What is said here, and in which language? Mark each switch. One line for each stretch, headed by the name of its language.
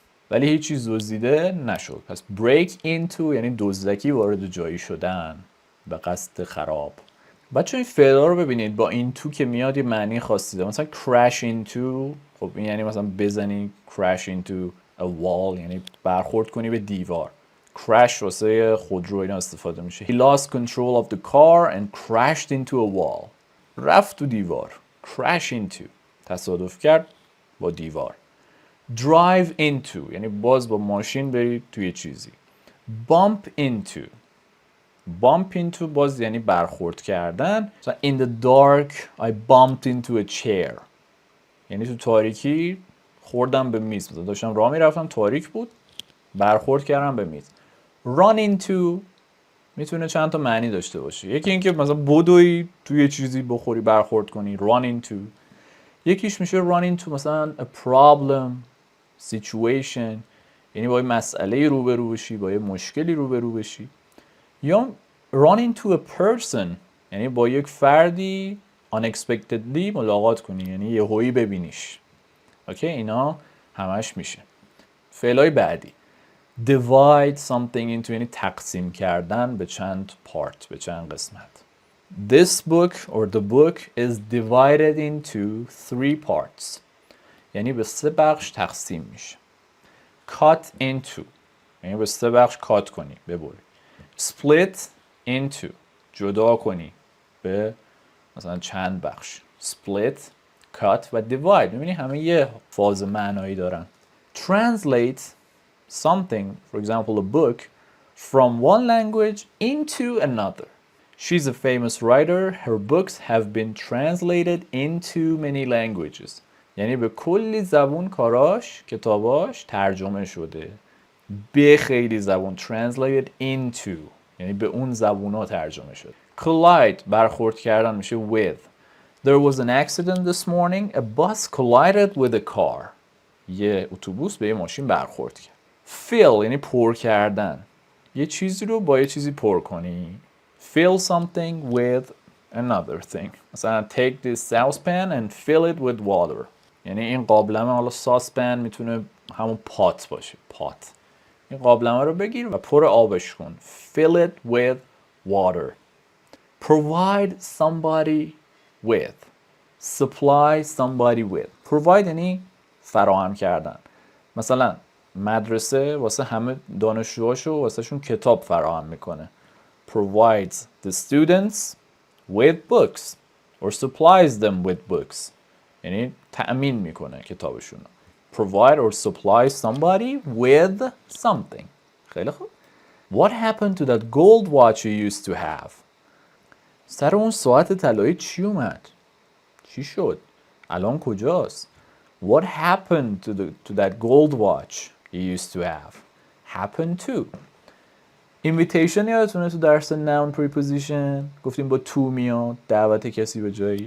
Persian: ولی هیچ چیز دزدیده نشد. پس break into یعنی دزدکی وارد جایی شدن به قصد خراب. بچه این فعلا رو ببینید با این تو که میاد یه معنی خاصی داره. مثلا crash into خب این یعنی مثلا بزنی crash into a wall یعنی برخورد کنی به دیوار. crash واسه خودرو اینا استفاده میشه.
English: He lost control of the car and crashed into a wall.
Persian: رفت تو دیوار. crash into تصادف کرد با دیوار. drive into یعنی باز با ماشین بری توی چیزی. bump into باز یعنی برخورد کردن. مثلا
English: in the dark I bumped into a chair
Persian: یعنی تو تاریکی خوردم به میز. مثلا داشتم راه میرفتم تاریک بود برخورد کردم به میز. run into میتونه چند تا معنی داشته باشه. یکی اینکه مثلا بدوی توی چیزی بخوری برخورد کنی run into. یکیش میشه run into مثلا a problem situation یعنی با یه مسئله روبرو بشی با یه مشکلی روبرو بشی. یا run into a person یعنی با یک فردی unexpectedly ملاقات کنی یعنی یهویی ببینیش. اوکی اینا همش میشه. فعلای بعدی divide something into یعنی تقسیم کردن به چند پارت به چند قسمت.
English: This book or the book is divided into 3 parts
Persian: یعنی به 3 بخش تقسیم میشه. cut into یعنی به 3 بخش کات کنی ببری. split into جدا کنی به مثلا چند بخش. split cut و divide میبینی همه یه فاز معنایی دارن.
English: translate something for example a book from one language into another. She's a famous writer. Her books have been translated into many languages.
Persian: یعنی به کلی زبون کاراش کتاباش ترجمه شده. به خیلی زبون translated into یعنی به اون زبونا ترجمه شده. collide برخورد کردن میشه with.
English: There was an accident this morning. A bus collided with a car.
Persian: یه اتوبوس به یه ماشین برخورد کرد. fill یعنی پر کردن. یه چیزی رو با یه چیزی پر کنی.
English: fill something with another thing. مثلا take this saucepan and fill it with water.
Persian: یعنی این قابلمه حالا ساسپن میتونه همون پات باشه. پات. این قابلمه رو بگیر و پر آبش کن.
English: fill it with water. provide somebody with. supply somebody with.
Persian: provide یعنی فراهم کردن. مثلا مدرسه واسه همه دانشجوهاشو واسه شون کتاب فراهم میکنه.
English: provides the students with books or supplies them with books
Persian: یعنی تأمین میکنه کتابشون.
English: provide or supply somebody with something.
Persian: خیلی خوب.
English: What happened to that gold watch you used to have?
Persian: سر اون ساعت طلایی چی اومد؟ چی شد؟ الان کجاست؟
English: What happened to that gold watch you used to have? Happened to.
Persian: invitation یادتونه تو درس noun preposition گفتیم با to میاد دعوت کسی به جایی.